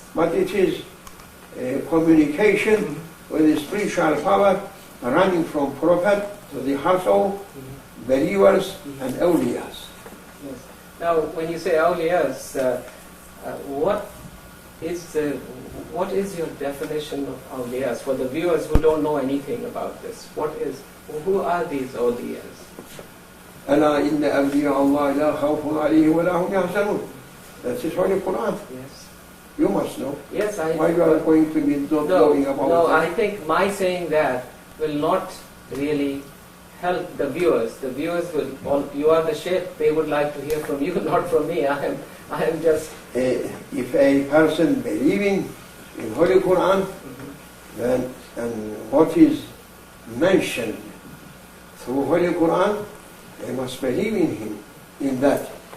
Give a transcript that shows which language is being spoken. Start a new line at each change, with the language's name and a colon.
English: But it is communication with the spiritual power running from Prophet to the household, believers and awliyas. Yes. Now, when you say awliyas, what is your definition of awliyas for the viewers who don't know anything about this? Who are these awliyas?
Arabic: ألا إن أولياء الله لا خوف عليهم ولا هم يحزنون.
English: That is Holy Quran. Yes. You must know. Yes, I. Why you are going to be talking about No, that? I think my saying that will not really help the viewers. The viewers you are the Shaykh, they would like to hear from you, not from me. I am just. If a person believing in Holy Quran, then and what is mentioned through Holy Quran, they must believe in him, in that.